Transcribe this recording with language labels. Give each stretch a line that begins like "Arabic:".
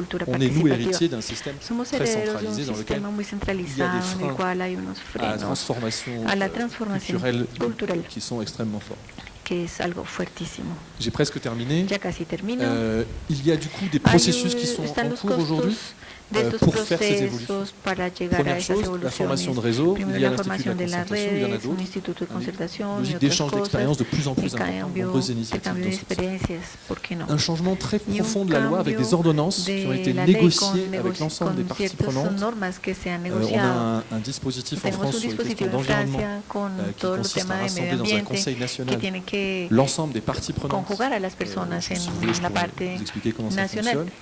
French: On est, nous, héritiers d'un système très centralisé dans lequel il y a des freins à la transformation culturelle qui sont extrêmement forts. J'ai presque terminé. Il y a du coup des processus qui sont en cours aujourd'hui
Spanish: de estos procesos para llegar a esas evoluciones. Primero, la formación de las redes, un instituto de concertación y otras cosas, el cambio de experiencias, ¿por qué no?
French: Un changement très profond de la loi avec des ordonnances qui ont été négociées avec l'ensemble des parties prenantes. On a un dispositif en France sur les questions d'environnement qui consiste à rassembler dans un conseil national l'ensemble des parties prenantes. Si vous voulez, je peux vous expliquer comment ça fonctionne.